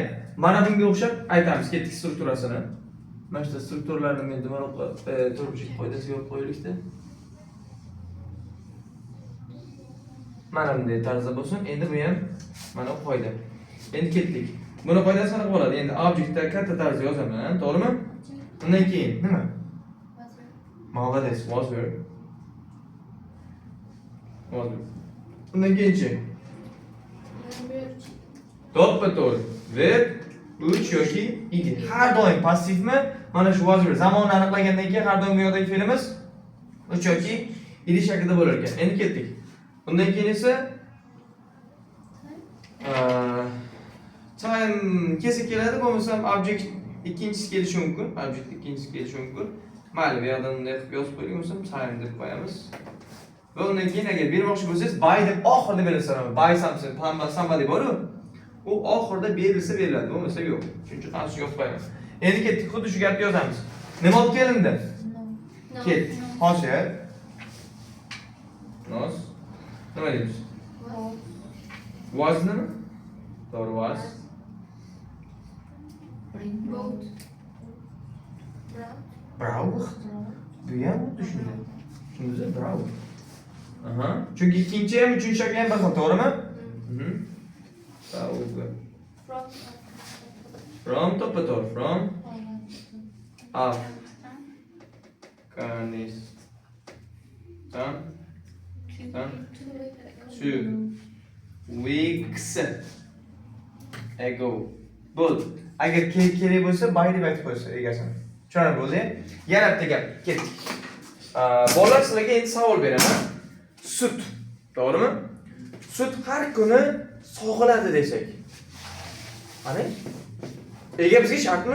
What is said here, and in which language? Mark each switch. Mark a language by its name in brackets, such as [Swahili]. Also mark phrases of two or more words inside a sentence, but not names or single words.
[Uzbek] Mana bunga o'xshab aytamiz ketdik strukturasini. Mana shu strukturlarni men demoqqa turmushga qoidasiga olib qo'yaylikda. Mana bunday tarzda bo'lsin. Endi bu ham mana qoida. Endi ketdik. Buni qoidasi qanaqa bo'ladi? Endi objektda katta tarzda yozaman, to'g'rimi? Undan keyin nima? Молодец, [English] was verb. [Uzbek] Undan keyinchi. To'ppa-to'g'ri. Verb uch yoki id. Har doim passivmi? Mana shu [English] was verb. [Uzbek] Zamonni aniqlagandan keyin har doim bu yoqdagi fe'limiz uch yoki id shaklida bo'lar ekan. Endi ketdik. Undan keyin esa time kelsa keladi, bo'lmasam object ikkinchisi kelishi mumkin. Object ikkinchisi kelishi mumkin. Mayli, bu yerdan bunday qilib yozib qo'ydik, bo'lsam time deb qo'yamiz. Va undan keyin agar bermoqchi bo'lsangiz by deb oxirida berilsa, [English] by something, somebody bor-ku. [Uzbek] U oxirida berilsa beriladi, bo'lmasa yo'q. Shuning uchun qarshi yozib qo'yaman. Endi ketdik, xuddi shu gapni yozamiz. Nima olib kelindi? Ketdik. Hozir. Nos. Nima deymiz? Was nima? To'g'ri, was. Bravo. Bu ham xuddi shunday. Tushundingizmi? Bravo. Aha. Chunki ikkinchi ham uchinchi shakl ham bir xil, to'g'rimi? Bravo. From to'ppa-to'g'ri. [English] From Afghanistan. 2 weeks ago. [Uzbek] Bo'ldi. Agar kerak bo'lsa, by deb aytib qo'ysa egasini. Tushunarli bo'ldi? Yana bitta gap, ketdik. Bolalar, sizlarga endi savol beraman. Sut, to'g'rimi? Sut har kuni sog'iladi desak. Qani? Ega bizga shartmi?